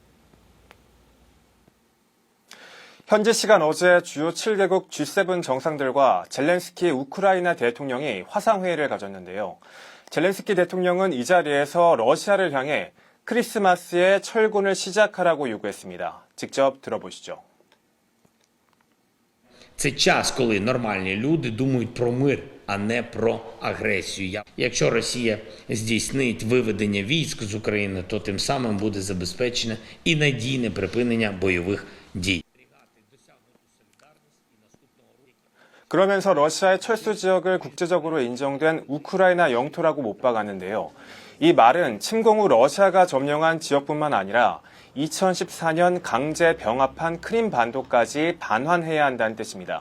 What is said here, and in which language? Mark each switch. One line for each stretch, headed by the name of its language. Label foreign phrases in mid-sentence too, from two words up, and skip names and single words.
Korean: 현지 시간 어제 주요 7개국 G7 정상들과 젤렌스키 우크라이나 대통령이 화상회의를 가졌는데요. 젤렌스키 대통령은 이 자리에서 러시아를 향해 크리스마스에 철군을 시작하라고 요구했습니다. 직접 들어보시죠.
Ukrainian: Це час, коли нормальні люди думають про мир, а не про агресію. Якщо Росія здійснить виведення військ з України, то тим самим буде забезпечене і надійне припинення бойових дій.
Korean: 그러면서 러시아의 철수 지역을 국제적으로 인정된 우크라이나 영토라고 못 박았는데요. 이 말은 침공 후 러시아가 점령한 지역뿐만 아니라 2014년 강제 병합한 크림 반도까지 반환해야 한다는 뜻입니다.